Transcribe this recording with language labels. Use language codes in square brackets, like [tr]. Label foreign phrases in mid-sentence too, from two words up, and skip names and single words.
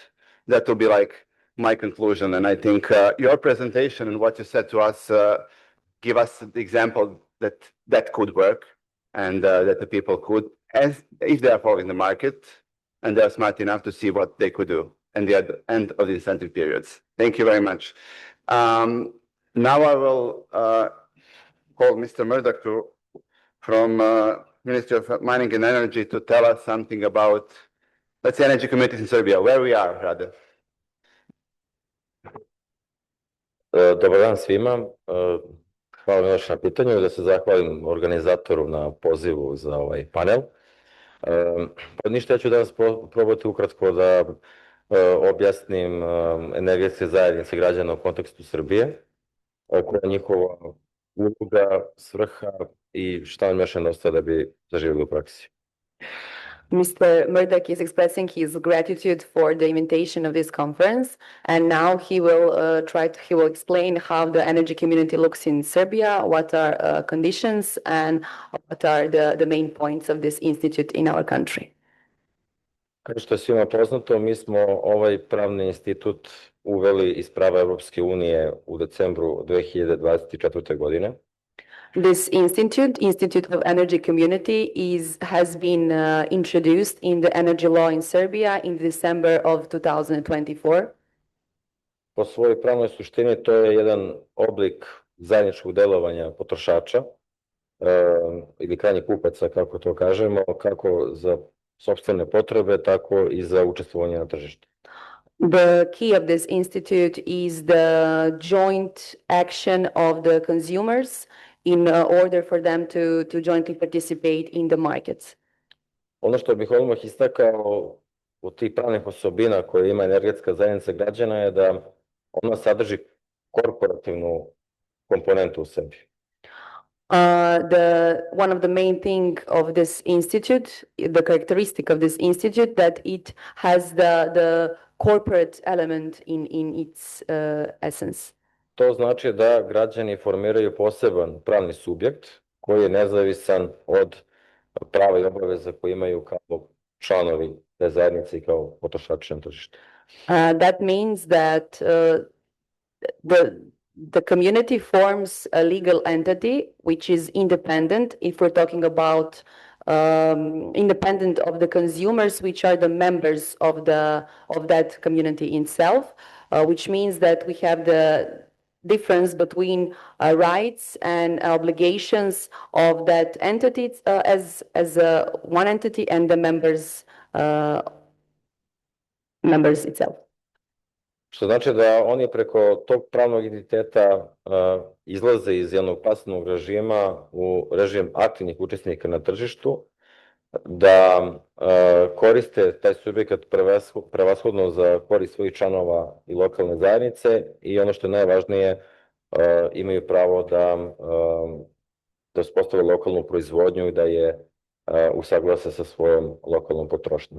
[en] That will be like my conclusion. And I think your presentation and what you said to us give us the example that could work, and that the people could, as if they are following the market, and they're smart enough to see what they could do at the end of the incentive periods. Thank you very much. Now I will call Mr. Murdoch from Ministry of Mining and Energy to tell us something about, let's say, energy communities in Serbia, where we are rather. [sr] Dobar dan svima. Hvala mi još na pitanju, da se zahvalim organizatoru na pozivu za ovaj panel. Pa ništa, ja ću danas probati ukratko da objasnim energetske zajednice građana u kontekstu Srbije, koja je njihova uloga, svrha i šta nam još nedostaje da bi zaživjeli u praksi. [en] Mr. Murdoch is expressing his gratitude for the invitation of this conference, and now he will explain how the energy community looks in Serbia, what are conditions, and what are the main points of this institute in our country. [sr] Kao što je svima poznato, mi smo ovaj pravni institut uveli iz prava Evropske unije u decembru 2024. godine. [en] This Institute of Energy Community, has been introduced in the energy law in Serbia in December of 2024. [sr] Po svojoj pravnoj suštini to je jedan oblik zajedničkog delovanja potrošača ili krajnjih kupaca, kako to kažemo, kako za sopstvene potrebe, tako i za učestvovanje na tržištu. [en] The key of this institute is the joint action of the consumers in order for them to jointly participate in the markets. [sr] Ono što bih odmah istakao od tih pravnih osobina koje ima energetska zajednica građana je da ona sadrži korporativnu komponentu u sebi. [en] One of the main thing of this institute, the characteristic of this institute, that it has the corporate element in its essence. [sr] To znači da građani formiraju poseban pravni subjekt koji je nezavisan od prava i obaveza koje imaju kao članovi te zajednice i kao potrošači na tržištu. [en] That means that the community forms a legal entity which is independent if we're talking about independent of the consumers, which are the members of that community itself, which means that we have the difference between rights and obligations of that entity as one entity and the members itself. [sr] Što znači da oni preko tog pravnog identiteta izlaze iz jednog pasivnog režima u režim aktivnih učesnika na tržištu, da koriste taj subjekat prevashodno za korist svojih članova i lokalne zajednice i ono što je najvažnije, imaju pravo da uspostave lokalnu proizvodnju i da je usaglase sa svojom lokalnom potrošnjom.